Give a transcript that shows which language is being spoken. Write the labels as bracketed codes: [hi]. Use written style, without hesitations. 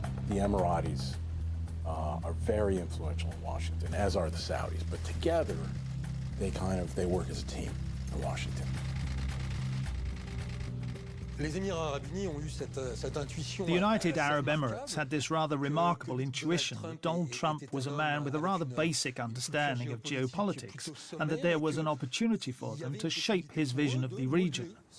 [en] The Emiratis are very influential in Washington, as are the Saudis. But together, they work as a team in Washington. [fr] Les Émirats Arabes Unis ont eu cette intuition. [en] The United Arab Emirates had this rather remarkable intuition that Donald Trump was a man with a rather basic understanding of geopolitics, and that there was an opportunity for them to shape his vision of the region.